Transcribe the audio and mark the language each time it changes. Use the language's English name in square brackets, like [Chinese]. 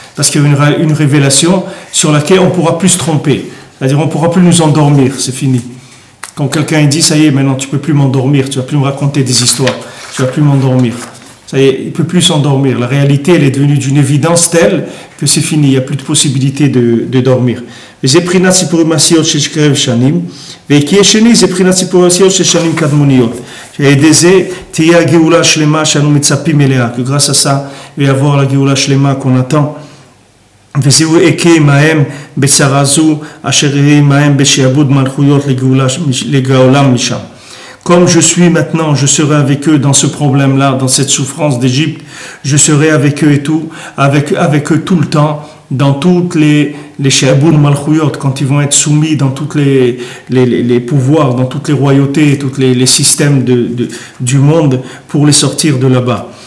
[French] Parce qu'il y a une révélation sur laquelle on ne pourra plus se tromper. C'est-à-dire, on ne pourra plus nous endormir, c'est fini. Quand quelqu'un dit, ça y est, maintenant tu ne peux plus m'endormir, tu ne vas plus me raconter des histoires, tu ne vas plus m'endormir. Ça y est, il ne peut plus s'endormir. La réalité, elle est devenue d'une évidence telle que c'est fini, il n'y a plus de possibilité de dormir. [Hebrew] וזה בחינת סיפורים מעשיות של קרב שנים, וכי השני זה בחינת סיפורים מעשיות של שנים קדמוניות. שעל זה תהיה הגאולה השלמה שאנו מצפים אליה, כי [French] grâce à ça, il va y avoir la [Hebrew] גאולה השלמה [French] qu'on attend. [Hebrew] וזהו אכה עמהם בצרה זו, אשר יהיה עמהם בשעבוד מלכויות לגאולם משם. [French] Comme je suis maintenant, je serai avec eux dans ce problème-là, dans cette souffrance d'Égypte, je serai avec eux et tout, avec eux tout le temps, dans toutes les She'abun Malchuyot, quand ils vont être soumis dans tous les pouvoirs, dans toutes les royautés, tous les systèmes du monde, pour les sortir de là-bas.